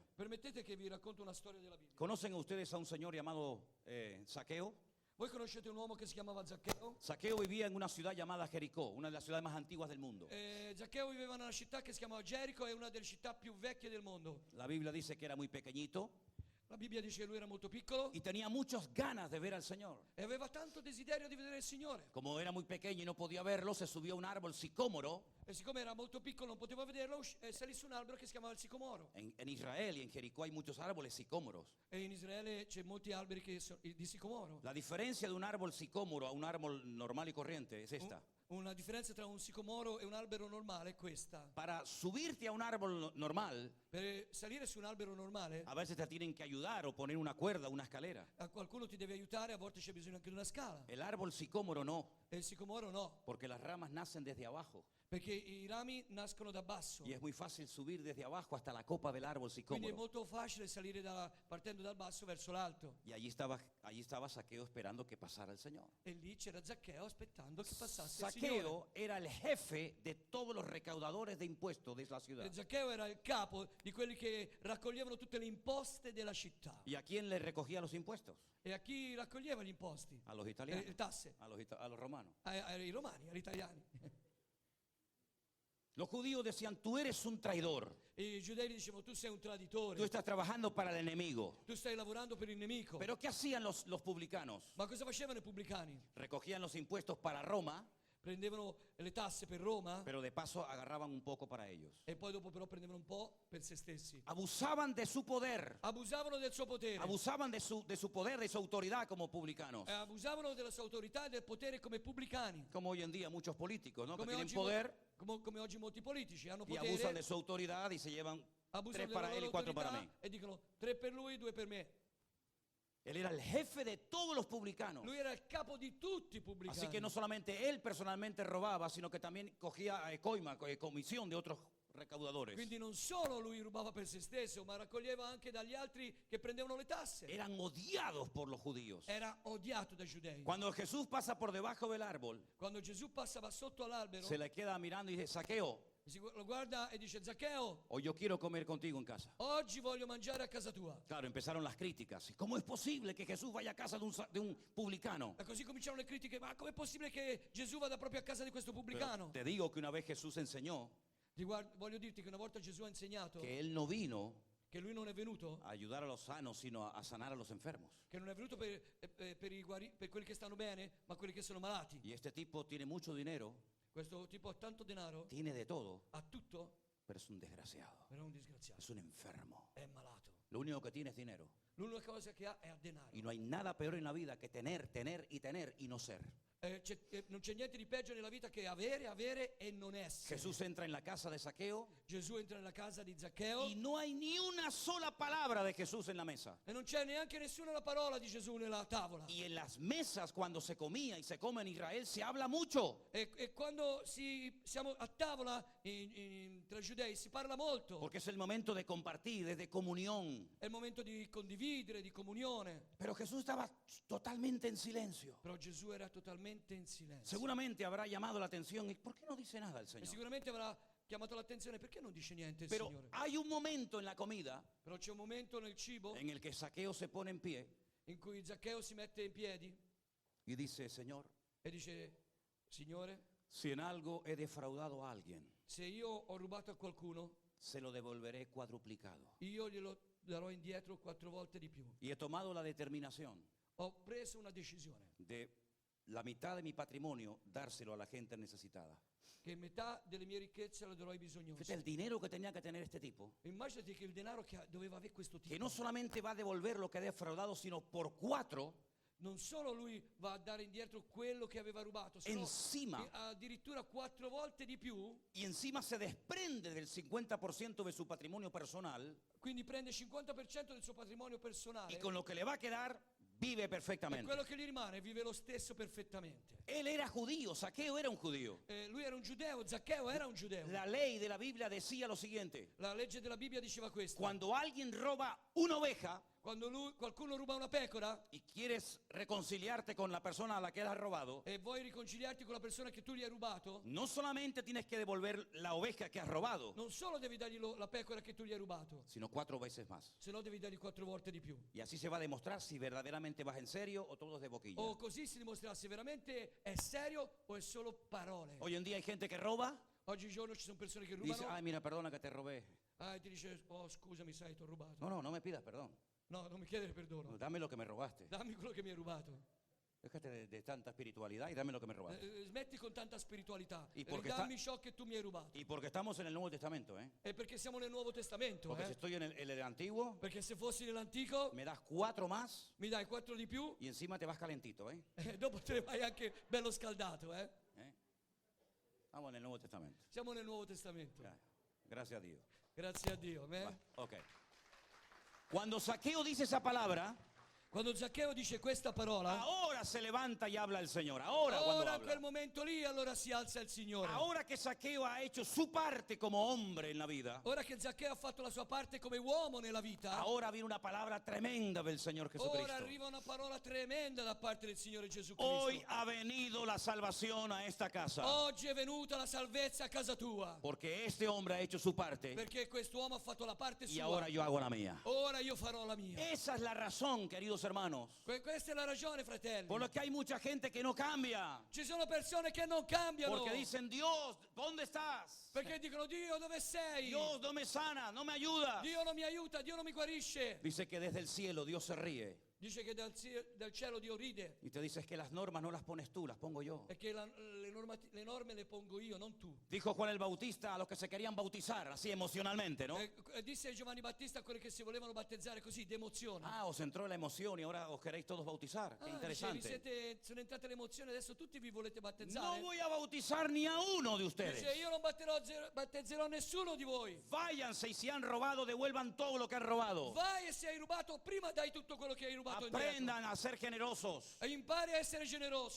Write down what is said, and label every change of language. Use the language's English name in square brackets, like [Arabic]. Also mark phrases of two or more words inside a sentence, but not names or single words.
[Italian] Permettete che vi racconto una storia della Bibbia. [Spanish] ¿Conocen ustedes a un señor llamado Zaqueo? [Italian] Voi conoscete un uomo che si chiamava Zaccheo? [Spanish] Zaqueo vivía en una ciudad llamada Jericó, una de las ciudades más antiguas del mundo. [Italian] Zaccheo viveva in una città che si chiamava Gerico, è una delle città più vecchie del mondo. [Spanish] La Biblia dice que era muy pequeñito [Italian] La Bibbia dice che lui era molto piccolo [Spanish] y tenía muchas ganas de ver al Señor. [Italian] e aveva tanto desiderio di vedere il Signore. [Spanish] Como era muy pequeño y no podía verlo, se subió a un árbol sicómoro [Italian] E siccome era molto piccolo non poteva vederlo, salì su un albero che si chiamava il sicomoro. [Spanish] en Israel y en Jericó hay muchos árboles sicómoros. [Italian] E in Israele c'è molti alberi che sono di sicomoro. [Spanish] La diferencia de un árbol sicómoro a un árbol normal y corriente es esta. [Italian] Una differenza tra un sicomoro e un albero normale è questa. [Spanish] Para subirte a un árbol normal, [Italian] Per salire su un albero normale, [Spanish] a veces te tienen que ayudar o poner una cuerda, una escalera. [Italian] a qualcuno ti deve aiutare, a volte c'è bisogno anche di una scala. [Spanish] El árbol sicómoro no, [Italian] E il sicomoro no, [Spanish] porque las ramas nacen desde abajo. [Italian] perché i rami nascono da basso. [Spanish] Y es muy fácil subir desde abajo hasta la copa del árbol [Italian] Quindi è [Spanish] sicómoro. [Italian] molto facile salire partendo dal basso verso l'alto. [Spanish] Y allí estaba Zaqueo esperando que pasara el Señor. [Italian] E lì c'era Zaccheo aspettando che passasse il Signore. [Spanish] Zaqueo era el jefe de todos los recaudadores de impuestos de la ciudad. [Italian] E Zaccheo era il capo di quelli che raccoglievano tutte le imposte della città. [Spanish] ¿Y a quién le recogía los impuestos? [Italian] E a chi raccoglieva gli imposti? [Spanish] A los italianos, [Italian] Le tasse. [Spanish] a los romanos. [Italian] Ai romani, agli italiani. [Spanish] Los judíos decían, tú eres un traidor, [Italian] E i giudei dicevano tu sei un [Spanish] tú [Italian] traditore, [Spanish] estás trabajando para el enemigo. [Italian] tu stai lavorando per il nemico. [Spanish] Pero ¿qué hacían los publicanos? [Italian] Ma cosa facevano i pubblicani? [Spanish] Recogían los impuestos para Roma, [Italian] Prendevano le tasse per Roma [Spanish] pero de paso agarraban un poco para ellos. [Italian] e poi dopo però prendevano un po' per se stessi. [Spanish] Abusaban de su poder, [Italian] Abusavano del suo potere. [Spanish] abusaban de su poder, de su autoridad como publicanos. [Italian] Abusavano della sua autorità e del potere come pubblicani. [Spanish] Como hoy en día muchos políticos, ¿no? Que [Italian] Come [Spanish] tienen [Italian] oggi, [Spanish] poder [Italian] come oggi molti politici hanno [Spanish] y abusan [Italian] potere, [Spanish] de su autoridad y se llevan [Italian] abusano [Spanish] tres [Italian] della [Spanish] para [Italian] loro [Spanish] él y cuatro para [Italian] autorità [Spanish] mí. [Italian] e dicono 3 per lui, 2 per me. [Spanish] Él era el jefe de todos los publicanos. [Italian] Lui era il capo di tutti i [Spanish] Así [Italian] pubblicani. [Spanish] que no solamente él personalmente robaba, sino que también cogía coima, comisión de otros recaudadores. [Italian] Quindi non solo lui rubava per se stesso, ma raccoglieva anche dagli altri che prendevano le tasse. [Spanish] Eran odiados por los judíos. [Italian] Era odiato dai giudei. [Spanish] Cuando Jesús pasa por debajo del árbol, [Italian] Quando Gesù passava sotto all'albero, [Spanish] se le queda mirando y dice, Zaqueo, [Italian] lo guarda e dice: Zaccheo, [Spanish] o yo quiero comer contigo en casa. [Italian] oggi voglio mangiare a casa tua. [Spanish] Claro, empezaron las críticas. ¿Cómo es posible que Jesús vaya a casa de un publicano? [Italian] E così cominciarono le critiche: ma com'è possibile che Gesù vada proprio a casa di questo [Spanish] Pero [Italian] pubblicano? [Spanish] te digo que una vez Jesús enseñó [Italian] Voglio dirti che una volta Gesù ha insegnato [Spanish] que él no vino [Italian] che lui non è venuto, [Spanish] a ayudar a los sanos, sino a sanar a los enfermos. [Italian] che non è venuto per quelli che stanno bene, ma quelli che sono malati. [Spanish] Y este tipo tiene mucho dinero, [Italian] Questo tipo ha tanto denaro, [Spanish] tiene de todo, [Italian] ha tutto, [Spanish] pero es un desgraciado, [Italian] però è un disgraziato, [Spanish] es un enfermo. [Italian] è malato. [Spanish] Lo único que tiene es dinero. [Italian] L'unica cosa che ha è denaro. [Spanish] Y no hay nada peor en la vida que tener, tener y no ser. [Italian] Non c'è niente di peggio nella vita che avere e non essere. [Spanish] Jesús entra en la casa de Zaqueo [Italian] Gesù entra nella casa di Zaccheo [Spanish] y no hay ni una sola palabra de Jesús en la mesa. [Italian] e non c'è neanche nessuna parola di Gesù nella tavola. [Spanish] Y en las mesas, cuando se comía y se come en Israel, se habla mucho. [Italian] E quando siamo a tavola tra i giudei si parla molto. [Spanish] Porque es el momento de compartir, de comunión. [Italian] È il momento di condividere, di comunione. [Spanish] Pero Jesús estaba totalmente en silencio. [Italian] Però Gesù era totalmente in silenzio. [Spanish] Seguramente habrá llamado la atención. ¿Y por qué no dice nada el [Italian] E [Spanish] Señor? [Italian] sicuramente avrà chiamato l'attenzione: perché non dice niente il [Spanish] Pero [Italian] Signore? [Spanish] hay un momento en la comida [Italian] Però c'è un momento nel cibo [Spanish] en el que Zaqueo se pone en pie [Italian] in cui Zaccheo si mette in piedi [Spanish] y dice, Señor, [Italian] e dice: Signore, [Spanish] si en algo he defraudado a alguien, [Italian] se io ho rubato a qualcuno, [Spanish] se lo devolveré cuadruplicado. [Italian] io glielo darò indietro 4 volte di più. [Spanish] Y he tomado la determinación [Italian] Ho preso una decisione [Spanish] de la mitad de mi patrimonio dárselo a la gente necesitada. [Italian] che metà delle mie ricchezze le darò ai bisognosi. [Spanish] Fíjate el dinero que tenía que tener este tipo, [Italian] Immaginati che il denaro che doveva avere questo [Spanish] que [Italian] tipo, [Spanish] no solamente va a devolver lo que ha defraudado, sino por 4 [Italian] non solo lui va a dare indietro quello che aveva rubato, [Spanish] sino encima, [Italian] addirittura 4 volte di più, [Spanish] y encima se desprende del 50% de su patrimonio personal, [Italian] quindi prende il 50% del suo patrimonio personale [Spanish] y con lo que le va a quedar vive [Italian] e [Spanish] perfectamente. [Italian] quello che gli rimane vive lo stesso perfettamente. [Spanish] Él era judío, Zaqueo era un judío. [Italian] Lui era un giudeo, Zaccheo era un giudeo. [Spanish] La ley de la Biblia decía lo siguiente: [Italian] La legge della Bibbia diceva questo: [Spanish] cuando alguien roba una oveja [Italian] quando qualcuno ruba una pecora [Spanish] y quieres reconciliarte con la persona a la que has robado, [Italian] e vuoi riconciliarti con la persona che tu gli hai rubato, [Spanish] no solamente tienes que devolver la oveja que has robado, [Italian] non solo devi dargli la pecora che tu gli hai rubato, [Spanish] sino 4 veces más. [Italian] se no devi dargli 4 volte di più. [Spanish] Y así se va a demostrar si verdaderamente vas en serio o todo es de boquilla. [Italian] O così si dimostrerà se veramente è serio o è solo parole. [Spanish] Hoy en día hay gente que roba [Italian] Oggigiorno ci sono persone che [Spanish] y dice, [Italian] rubano. [Spanish] ay, mira, perdona que te robé. [Italian] E ti dice: oh, scusami, sai, ti ho rubato. [Spanish] No me pidas perdón. [Italian] No, non mi chiedere perdono. [Spanish] Dame lo que me robaste. [Italian] Dammi quello che mi hai rubato. [Spanish] Déjate de tanta espiritualidad y dame lo que me robaste. [Italian] Smetti con tanta spiritualità. [Spanish] Y porque [Italian] Ridammi ciò che tu mi hai rubato. [Spanish] Y porque estamos en el Nuevo Testamento, ¿eh? [Italian] E perché siamo nel Nuovo Testamento, [Spanish] Porque si estoy en el Antiguo, [Italian] Perché se fossi nell'Antico [Spanish] me das 4 más [Italian] mi dai 4 di più [Spanish] y encima te vas calentito, ¿eh? [Italian] e dopo te ne vai anche bello scaldato, [Spanish] ¿Eh? Estamos en el Nuevo Testamento. [Italian] Siamo nel Nuovo Testamento. [Spanish] Gracias a Dios. [Italian] Grazie a Dio. Amen. [Spanish] Ok. Cuando Zaqueo dice esa palabra, [Italian] Quando Zaccheo dice questa parola, [Spanish] ahora se levanta y habla el Señor. Ahora cuando [Italian] ora in quel [Spanish] habla. [Italian] momento lì allora si alza il Signore. [Spanish] Ahora que Zaqueo ha hecho su parte como hombre en la vida, [Italian] Ora che Zaccheo ha fatto la sua parte come uomo nella vita, [Spanish] ahora viene una palabra tremenda del Señor [Italian] ora [Spanish] Jesucristo. [Italian] arriva una parola tremenda da parte del Signore Gesù Cristo. [Spanish] Hoy ha venido la salvación a esta casa. [Italian] Oggi è venuta la salvezza a casa tua, [Spanish] Porque este hombre ha hecho su parte [Italian] perché quest'uomo ha fatto la parte [Spanish] y [Italian] sua. [Spanish] ahora yo hago la mía. [Italian] Ora io farò la mia. [Spanish] Esa es la razón, queridos hermanos, [Italian] Questa è la ragione, fratelli. [Spanish] por la que hay mucha gente que no cambia. [Italian] Ci sono persone che non cambiano. [Spanish] Porque dicen, Dios, ¿dónde estás? [Italian] Perché dicono: Dio, dove sei? [Spanish] Dios no me sana, no me ayuda. [Italian] Dio non mi aiuta, Dio non mi guarisce. [Spanish] Dice que desde el cielo Dios se ríe [Italian] Dice che dal cielo Dio ride [Spanish] y te dice, es que las normas no las pones tú, las pongo yo. [Italian] e che le norme le pongo io, non tu. [Spanish] Dijo Juan el Bautista a los que se querían bautizar, así emocionalmente, ¿no? [Italian] Disse Giovanni Battista a quelli che si volevano battezzare così, d'emozione. [Spanish] Ah, os entró la emoción y ahora os queréis todos bautizar. Qué [Italian] Dice, [Spanish] interesante. [Italian] sono entrate le emozioni, adesso tutti vi volete [Spanish] No [Italian] battezzare. [Spanish] voy a bautizar ni a uno de [Italian] Dice: [Spanish] ustedes. [Italian] io non battezzerò nessuno di voi. [Spanish] Váyanse y si han robado, devuelvan todo lo que han robado. [Italian] Vai e se hai rubato, prima dai tutto quello che hai rubato. rubato indietro. [Spanish] Aprendan a ser generosos. [Italian] E impari a essere generoso.